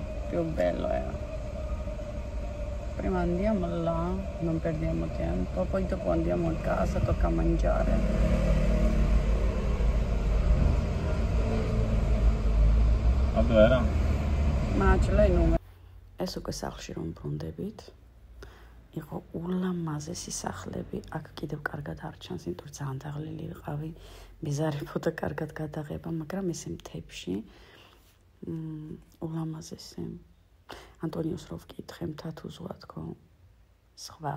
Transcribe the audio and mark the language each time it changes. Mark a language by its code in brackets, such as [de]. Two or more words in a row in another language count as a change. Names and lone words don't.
[it] più bello era. Prima andiamo là, non perdiamo tempo, poi dopo andiamo a casa, tocca mangiare. Ma dove era? Ma ce l'hai il numero? [ka] ეს უკვე სახლში რომ ბრუნდებით, იყო ულამაზესი სახლები, აქ კიდევ კარგად არ ჩანს, იმიტომ რომ ძალიან დაღლილი ვიყავი, მიზარებოდა კარგად გადაღება, მაგრამ ესე მთებში ულამაზესი. ანტონიოს რო ვკითხე მთათუზღვა თქო, სხვაო.